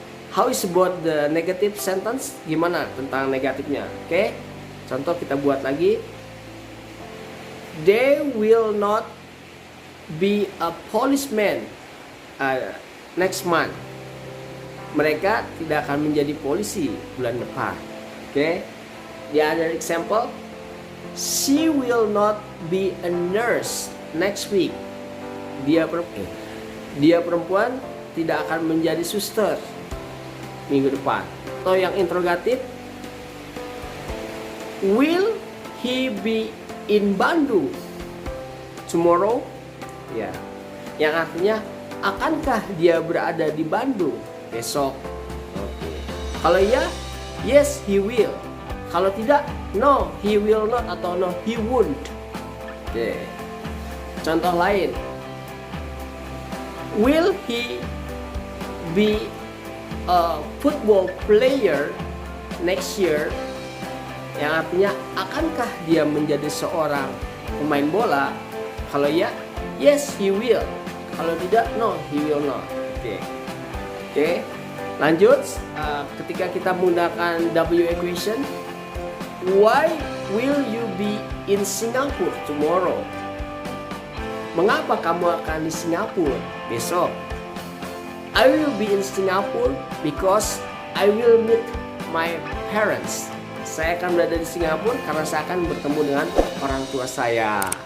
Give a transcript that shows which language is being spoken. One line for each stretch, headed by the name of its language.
English: How is about the negative sentence?
Indonesian: Gimana tentang negatifnya?
English: Okay.
Indonesian: Contoh kita buat lagi.
English: They will not be a policeman next month.
Indonesian: Mereka tidak akan menjadi polisi bulan depan. Okay.
English: The other example, she will not be a nurse next week.
Indonesian: Dia perempuan tidak akan menjadi suster minggu depan. Atau yang interrogatif,
English: will he be in Bandung tomorrow?
Indonesian: Ya, yang artinya akankah dia berada di Bandung besok?
English: Okay.
Indonesian: Kalau ya,
English: yes he will.
Indonesian: Kalau tidak,
English: no he will not atau no he won't. Okay.
Indonesian: Contoh lain,
English: will he be a football player next year?
Indonesian: Yang artinya akankah dia menjadi seorang pemain bola? Kalau ya,
English: yes he will.
Indonesian: Kalau tidak,
English: no he will not. Oke.
Indonesian: Lanjut, ketika kita menggunakan W equation,
English: why will you be in Singapore tomorrow?
Indonesian: Mengapa kamu akan di Singapura besok?
English: I will be in Singapore because I will meet my parents.
Indonesian: Saya akan berada di Singapura karena saya akan bertemu dengan orang tua saya.